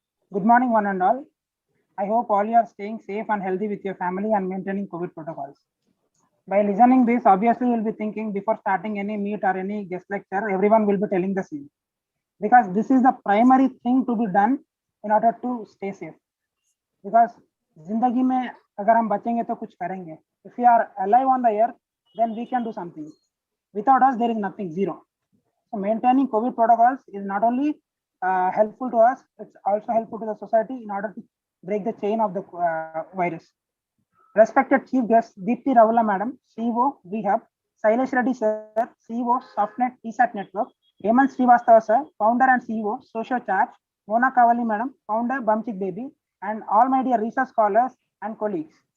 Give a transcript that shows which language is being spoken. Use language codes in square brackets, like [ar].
[en] Good morning, one and all. I hope all you are staying safe and healthy with your family and maintaining COVID protocols. By listening this, obviously you'll be thinking before starting any meet or any guest lecture, everyone will be telling the same. Because this is the primary thing to be done in order to stay safe. [hi] Because जिंदगी में अगर हम बचेंगे तो कुछ करेंगे. [en] If we are alive on the earth, then we can do something. Without us, there is nothing, zero. So maintaining COVID protocols is not only helpful to us, it's also helpful to the society in order to break the chain of the virus. Respected Chief Guest Deepti Ravala Madam, CEO, VHub, Sailesh Reddy Sir, CEO, Softnet TSAT Network, Hemant Srivastava Sir, Founder and CEO, Social Charge, Mona Kavali Madam, Founder, Bumchick Baby, and all my dear research scholars and colleagues.